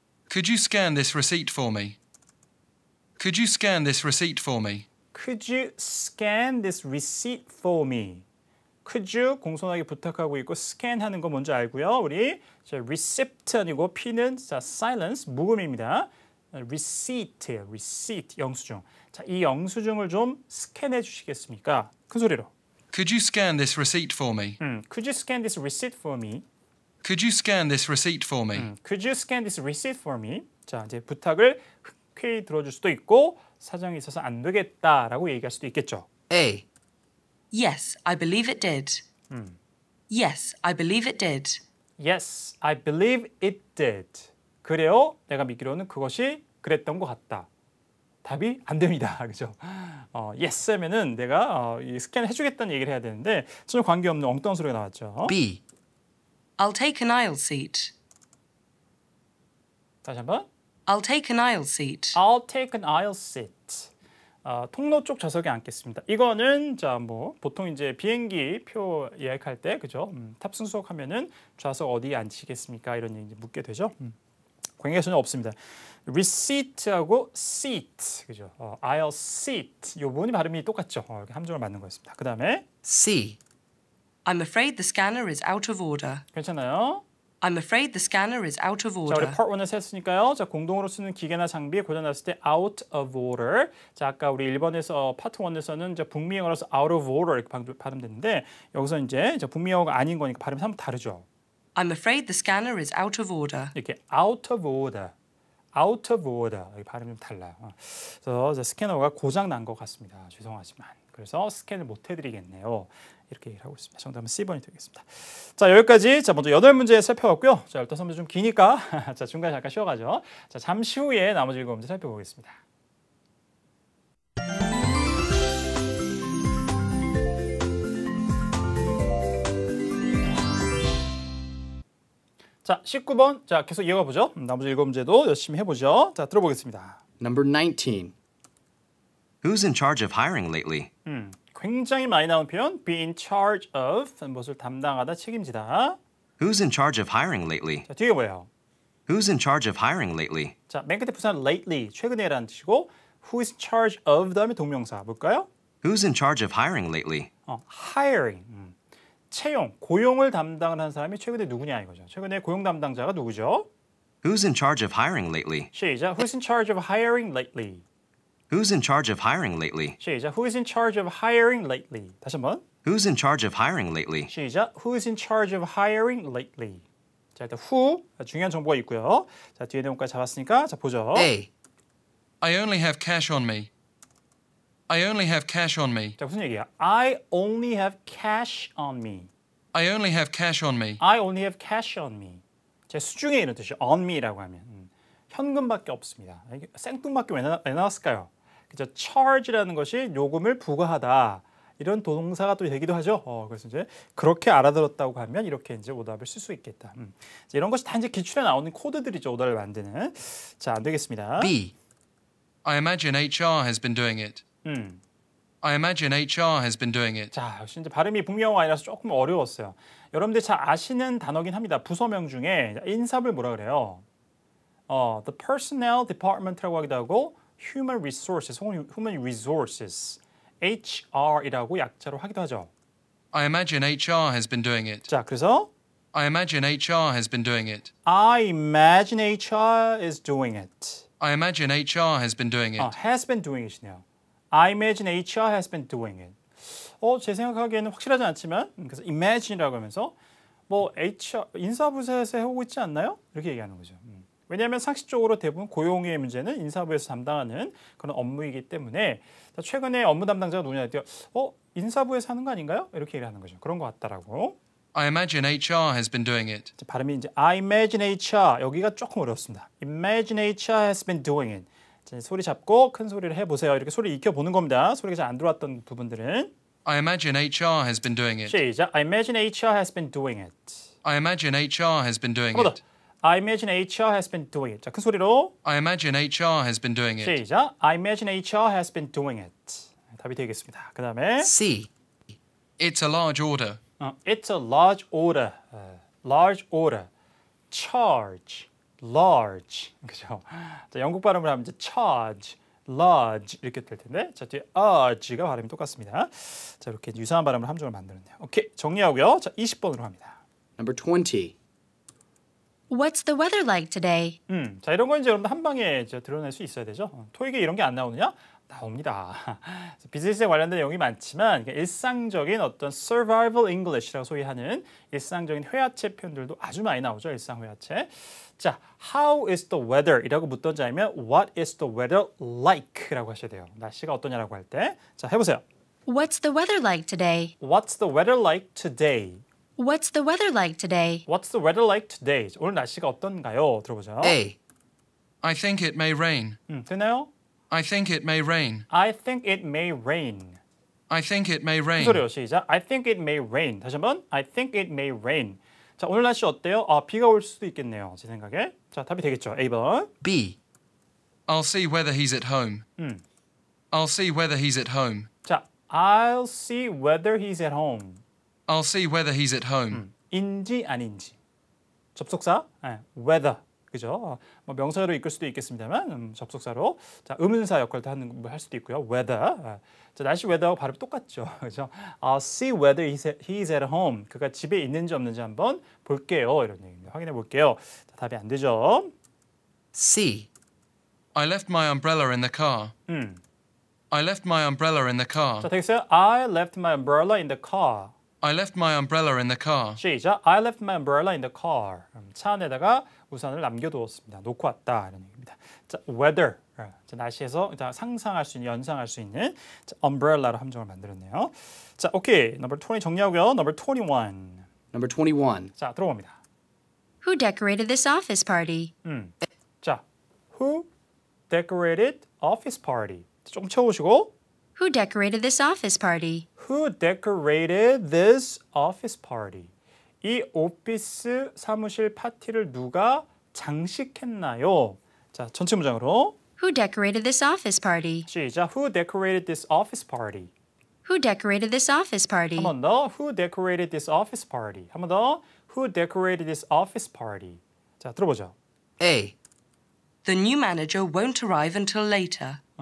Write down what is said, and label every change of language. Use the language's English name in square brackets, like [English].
[English] Could you scan this receipt for me? Could you scan this receipt for me? Could you scan this receipt for me? Could you [Korean] 공손하게 부탁하고 있고 scan하는 거 뭔지 알고요. 우리 자, receipt 아니고 P는 자, silence 무음입니다. receipt 영수증. 자, 이 영수증을 좀 스캔해 주시겠습니까? 큰 소리로. [English] Could you scan this receipt for me? Could you scan this receipt for me? Could you scan this receipt for me? Could you scan this receipt for me? [Korean] 자, 이제 부탁을 흔쾌히 들어줄 수도 있고 사정이 있어서 안 되겠다라고 얘기할 수도 있겠죠. [English] A. Yes, I believe it did. Yes, I believe it did. Yes, I believe it did. [Korean] 그래요. 내가 믿기로는 그것이 그랬던 것 같다. 답이 안 됩니다. 그죠? yes 하면은 내가 이 스캔 해주겠다는 얘기를 해야 되는데 전혀 관계없는 엉뚱한 소리가 나왔죠. [English] B. I'll take an aisle seat. [Korean] 다시 한번. [English] I'll take an aisle seat. I'll take an aisle seat. [Korean] 통로 쪽 좌석에 앉겠습니다. 이거는 자 뭐 보통 이제 비행기 표 예약할 때 그죠? 탑승 수속하면은 좌석 어디에 앉히겠습니까? 이런 얘기 묻게 되죠. 관계가 전혀 없습니다. receipt하고 seat 그죠? [English] aisle seat [Korean] 이 부분이 발음이 똑같죠. 이렇게 함정을 맞는 거였습니다. 그 다음에 [English] C. I'm afraid the scanner is out of order. [Korean] 괜찮아요? [English] I'm afraid the scanner is out of [Korean] 자, 우리 [English] order. [Korean] part 1에서 했으니까요. 자, 공동으로 쓰는 기계나 장비에 고장났을 때 [English] out of order. [Korean] 자, 아까 우리 1번에서 파트 1에서는 이제 북미영어라서 [English] out of order [Korean] 이렇게 발음됐는데 여기서 이제 북미영어가 아닌 거니까 발음이 한번 다르죠. I'm afraid the scanner is out of order. 이렇게 [English] out of order. out of order. [Korean] 이 발음이 좀 달라요. 그래서 스캐너가 고장 난 것 같습니다. 죄송하지만. 그래서 스캔을 못 해드리겠네요. 이렇게 얘기를 하고 있습니다. 정답은 C번이 되겠습니다. 자, 여기까지 자 먼저 8문제 살펴봤고요. 자, 15문제 좀 기니까 자, 중간에 잠깐 쉬어가죠. 자, 잠시 후에 나머지 7문제 살펴보겠습니다. 자, 19번. 자, 계속 이어가 보죠. 나머지 7문제도 열심히 해보죠. 자, 들어보겠습니다. [English] Number 19. Who's in charge of hiring lately? [Korean] 굉장히 많이 나온 표현 [English] be in charge of [Korean] 무엇을 담당하다 책임지다. [English] Who's in charge of hiring lately? [Korean] 자, 뒤에 뭐예요? [English] Who's in charge of hiring lately? [Korean] 자, 맨 끝에 부사는 lately 최근에라는 뜻이고 [English] who is in charge of [Korean] 다음에 동명사 뭘까요? [English] Who's in charge of hiring lately? [Korean] hiring 채용, 고용을 담당하는 사람이 최근에 누구냐 이거죠. 최근에 고용 담당자가 누구죠? [English] Who's in charge of hiring lately? [Korean] 시작. [English] Who's in charge of hiring lately? Who's in charge of hiring lately? [Korean] 시작. [English] Who's in charge of hiring lately? [Korean] 다시 한번. [English] Who's in charge of hiring lately? [Korean] 시작. [English] Who's in charge of hiring lately? [Korean] 자, 일단 who 중요한 정보가 있고요. 자, 뒤에 내용까지 잡았으니까 자 보죠. [English] A. I only have cash on me. I only have cash on me. [Korean] 자, 무슨 얘기야? [English] I only have cash on me. I only have cash on me. I only have cash on me. [Korean] 제 수중에 이런 뜻이죠. [English] on me [Korean] 라고 하면 현금밖에 없습니다. 이게 생뚱맞게 왜 나왔을까요? 그죠? charge라는 것이 요금을 부과하다. 이런 동사가 또 되기도 하죠. 그래서 이제 그렇게 알아들었다고 하면 이렇게 이제 오답을 쓸 수 있겠다. 이런 것이 다 이제 기출에 나오는 코드들이죠. 오답을 만드는. 자, 안 되겠습니다. [English] B. I imagine HR has been doing it. I imagine HR has been doing it. [Korean] 자, 역시 이제 발음이 북미영어 아니라서 조금 어려웠어요. 여러분들 잘 아시는 단어긴 합니다. 부서명 중에 인사를 뭐라 그래요? [English] The personnel department [Korean] 라고 하기도 하고 [English] human resources, [Korean] 혹은 [English] human resources, [Korean] HR이라고 약자로 하기도 하죠. [English] I imagine HR has been doing it. [Korean] 자, 그래서 [English] I imagine HR has been doing it. I imagine HR is doing it. I imagine HR has been doing it. has been doing it이네요. I imagine HR has been doing it. [Korean] 제 생각하기에는 확실하지 않지만 그래서 imagine이라고 하면서 뭐 HR 인사부서에서 해오고 있지 않나요? 이렇게 얘기하는 거죠. 왜냐하면 상식적으로 대부분 고용의 문제는 인사부에서 담당하는 그런 업무이기 때문에 최근에 업무 담당자가 누구냐 했더니 인사부에서 하는 거 아닌가요? 이렇게 얘기하는 거죠. 그런 것 같다라고. [English] I imagine HR has been doing it. [Korean] 발음이 이제 [English] I imagine HR [Korean] 여기가 조금 어렵습니다. [English] Imagine HR has been doing it. [Korean] 자, 소리 잡고 큰 소리를 해보세요. 이렇게 소리 익혀보는 겁니다. 소리가 잘 안 들어왔던 부분들은. [English] I imagine HR has been doing it. [Korean] 시작. [English] I imagine HR has been doing it. I imagine HR has been doing [Korean] 한번 더. [English] it. I imagine HR has been doing it. [Korean] 자, 큰 소리로. [English] I imagine HR has been doing it. [Korean] 시작. [English] I imagine HR has been doing it. [Korean] 답이 되겠습니다. 그 다음에 [English] C. It's a large order. It's a large order. Large order. Charge. Large. 그죠? [Korean] 자, 영국 발음을 하면 이제 [English] charge, large [Korean] 이렇게 될 텐데 자, 뒤에 urge가 발음이 똑같습니다. 자, 이렇게 유사한 발음을 함정을 만들었네요. 오케이, 정리하고요. 자, 20번으로 갑니다. [English] Number 20. What's the weather like today? [Korean] 자, 이런 거 이제 여러분들 한 방에 이제 드러낼 수 있어야 되죠. 토익에 이런 게 안 나오느냐? 나옵니다. 비즈니스에 관련된 내용이 많지만 일상적인 어떤 survival English라고 소위하는 일상적인 회화체 표현들도 아주 많이 나오죠. [English] 일상 회화체. [Korean] 자, [English] how is the weather? [Korean] 이라고 묻던지 아니면 [English] what is the weather like? [Korean] 라고 하셔야 돼요. 날씨가 어떠냐라고 할 때. 자, 해보세요. [English] What's the weather like today? What's the weather like today? What's the weather like today? What's the weather like today? [Korean] 오늘 날씨가 어떤가요? 들어보죠. [English] A. I think it may rain. [Korean] 되나요? [English] I think it may rain. I think it may rain. I think it may rain. [Korean] 소리요. 시작. [English] I think it may rain. [Korean] 다시 한번. [English] I think it may rain. [Korean] 자, 오늘 날씨 어때요? 비가 올 수도 있겠네요. 제 생각에. 자, 답이 되겠죠. A번. [English] B. I'll see whether he's at home. I'll see whether he's at home. 자, I'll see whether he's at home. I'll see whether he's at home. [Korean] 인지 아닌지. 접속사. whether. 그죠? 뭐 명사로 이끌 수도 있겠습니다만 접속사로 자, 의문사 역할도 할 수도 있고요. [English] whether. [Korean] 자, 날씨 weather하고 발음이 똑같죠. 그죠? [English] I'll see whether he's at home. [Korean] 그가 집에 있는지 없는지 한번 볼게요. 이런 얘기입니다. 확인해 볼게요. 자, 답이 안 되죠. [English] C. I left my umbrella in the car. I left my umbrella in the car. [Korean] 자, 되겠어요? [English] I left my umbrella in the car. I left my umbrella in the car. [Korean] 시작. [English] I left my umbrella in the car. [Korean] 차 안에다가 우산을 남겨두었습니다. 놓고 왔다 이런 얘기입니다. 자, weather. 자, 날씨에서 상상할 수 있는, 연상할 수 있는 자, umbrella로 함정을 만들었네요. 자, 오케이. [English] Number 20 [Korean] 정리하고요. [English] Number 21. Number 21. [Korean] 자, 들어봅니다. [English] Who decorated this office party? 자, who decorated office party? [Korean] 조금 채워보시고. [English] Who decorated this office party? Who decorated this office party? [Korean] 이 오피스 사무실 파티를 누가 장식했나요? 자, 전체 문장으로 [English] Who decorated this office party? [Korean] 시작. [English] Who decorated this office party? Who decorated this office party? [Korean] 한 번 더. [English] Who decorated this office party? [Korean] 한 번 더. [English] Who decorated this office party? [Korean] 자, 들어보죠. [English] A. The new manager won't arrive until later.